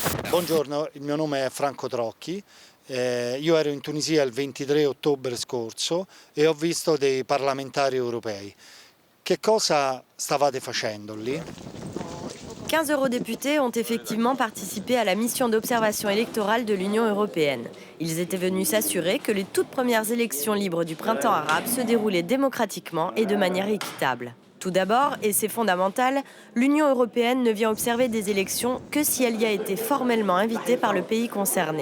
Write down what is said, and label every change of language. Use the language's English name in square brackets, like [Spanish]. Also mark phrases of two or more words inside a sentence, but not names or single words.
[Italian] Buongiorno, il mio nome è Franco Trocchi. Io ero in Tunisia il 23 ottobre scorso e ho visto dei parlamentari europei. Che cosa stavate facendo lì? [French] 15 eurodéputés ont effectivement participé à la mission d'observation électorale de l'Union européenne. Ils étaient venus s'assurer que les toutes premières élections libres du printemps arabe se déroulaient démocratiquement et de manière équitable. Tout d'abord, et c'est fondamental, l'Union européenne ne vient observer des élections que si elle y a été formellement invitée par le pays concerné.